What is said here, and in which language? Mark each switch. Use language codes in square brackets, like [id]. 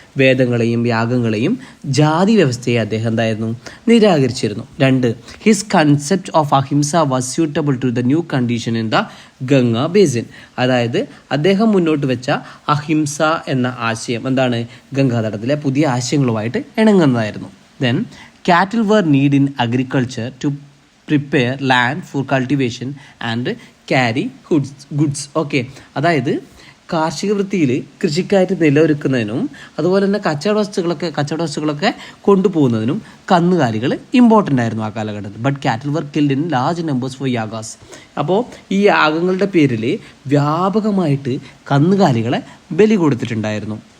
[ml] വേദങ്ങളെയും യാഗങ്ങളെയും ജാതി വ്യവസ്ഥയെ അദ്ദേഹം എന്തായിരുന്നു, നിരാകരിച്ചിരുന്നു. [en] 2, his concept of ahimsa was suitable to the new condition in the Ganga basin. [ml] അതായത് അദ്ദേഹം മുന്നോട്ട് വെച്ച അഹിംസ എന്ന ആശയം എന്താണ്, ഗംഗാതടത്തിലെ പുതിയ ആശയങ്ങളുമായിട്ട് ഇണങ്ങുന്നതായിരുന്നു. [en] Then cattle were need in agriculture to prepare land for cultivation and carry goods. [ml] Okay, അതായത് കാർഷിക വൃത്തിയിൽ കൃഷിക്കായിട്ട് നിലയൊരുക്കുന്നതിനും അതുപോലെ തന്നെ കച്ചവട വസ്തുക്കളൊക്കെ കൊണ്ടുപോകുന്നതിനും കന്നുകാലികൾ ഇമ്പോർട്ടൻ്റ് ആയിരുന്നു ആ കാലഘട്ടത്തിൽ. [en] But cattle were killed in large numbers for yagas. [ml] അപ്പോൾ ഈ യാഗങ്ങളുടെ പേരിൽ വ്യാപകമായിട്ട് കന്നുകാലികളെ ബലി കൊടുത്തിട്ടുണ്ടായിരുന്നു.